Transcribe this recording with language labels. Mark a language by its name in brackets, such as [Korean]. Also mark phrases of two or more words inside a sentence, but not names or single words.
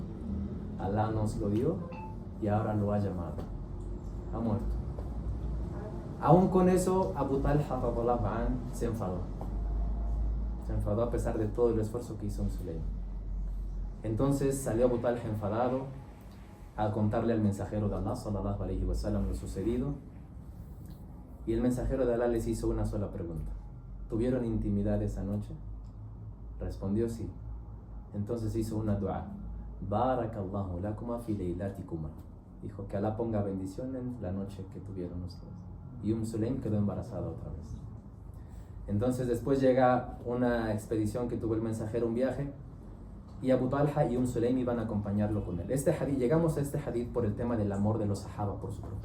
[Spanish] Alá nos lo dio y ahora lo ha llamado. Ha muerto. Aún con eso, Abu Talha [Arabic] رضي الله عنه [Spanish] se enfadó. Se enfadó a pesar de todo el esfuerzo que hizo Sulaym. Entonces salió Abu Talha enfadado a contarle al mensajero de Allah [Arabic] صلى الله عليه وسلم [Spanish] lo sucedido, y el mensajero de Allah les hizo una sola pregunta: ¿tuvieron intimidad esa noche? Respondió sí. Entonces hizo una dua: [Arabic] بارك الله لكما في ليلتكما. [Spanish] Dijo que Allah ponga bendición en la noche que tuvieron ustedes. Y Sulaym quedó embarazada otra vez. Entonces después llega una expedición que tuvo el mensajero, un viaje, y Abu Talha y Sulaym iban a acompañarlo con él. Llegamos a este hadith por el tema del amor de los sahaba por su profeta.